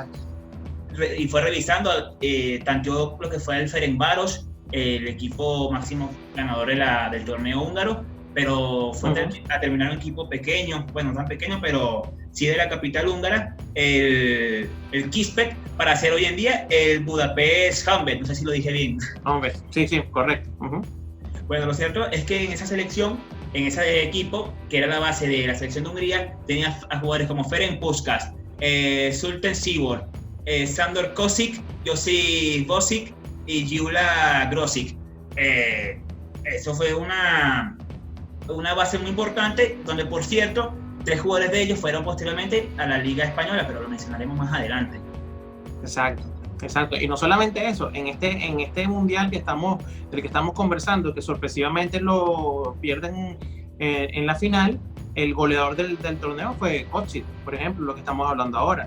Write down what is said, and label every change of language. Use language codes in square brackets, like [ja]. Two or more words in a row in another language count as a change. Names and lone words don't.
[es] y fue revisando, tanto lo que fue el Ferencváros el equipo máximo ganador del torneo húngaro, pero fue a terminar un equipo pequeño, bueno, no tan pequeño, pero sí de la capital húngara, el Kispek, para hacer hoy en día el Budapest Honvéd, no sé si lo dije bien. Honvéd, sí, correcto. Bueno, lo cierto es que en esa selección, en ese equipo, que era la base de la selección de Hungría, tenía a jugadores como Ferenc Puskás, Sultan Sibor, Sandor Kosic, Josip Bosic y Gyula Grosic. Eso fue una base muy importante, donde por cierto 3 jugadores de ellos fueron posteriormente a la Liga Española, pero lo mencionaremos más adelante. Exacto, y no solamente eso, en este mundial del que estamos conversando, que sorpresivamente lo pierden en la final, el goleador del torneo fue Kocic, por ejemplo, lo que estamos hablando ahora.